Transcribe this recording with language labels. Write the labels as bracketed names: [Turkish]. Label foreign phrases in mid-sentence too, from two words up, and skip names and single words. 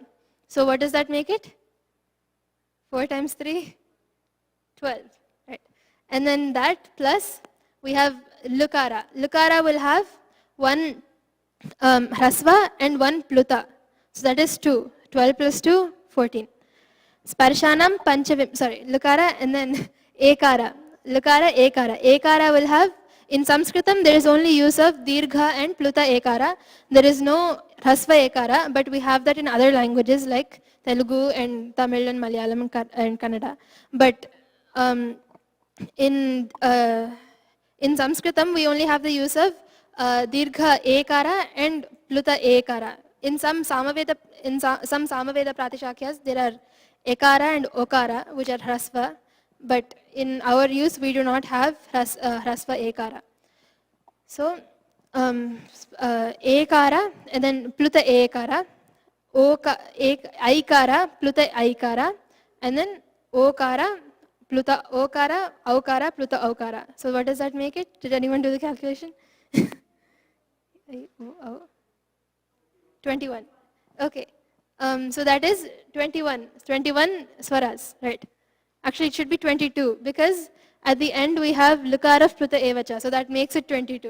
[English] So what does that make it? 4 times 3? 12. Right. And then that plus we have Lukara. Lukara will have 1 Hrasva and 1 Pluta. So that is 2. 12 plus 2, 14. [Sanskrit] Sparshanam Panchavim, [English] Lukara and then Ekara. Lukara, Ekara. Ekara will have, in Sanskritam there is only use of Dirgha and [Sanskrit] Pluta Ekara. [English] There is no [Sanskrit] Hrasva Ekara, [English] but we have that in other languages like Telugu and Tamil and Malayalam and Kannada. But in Sanskritam we only have the use of [Sanskrit] Dirgha Ekara [English] and [Sanskrit] Pluta Ekara. [English] In some Samaveda Pratishakyas there are Ekara and Okara which are Hrasva, but in our use we do not have [Sanskrit] Hrasva Ekara. [English] So Ekara and then [Sanskrit] Pluta Ekara, Aikara, Pluta Aikara, [English] and then [Sanskrit] Okara, Pluta Okara, Aukara, Pluta Aukara. [English] So what does that make it? Did anyone do the calculation? 21. Okay. So that is 21 Swaras, right? Actually, it should be 22 because at the end we have Lukara of [Sanskrit] Pluta Evacha, [English] so that makes it 22.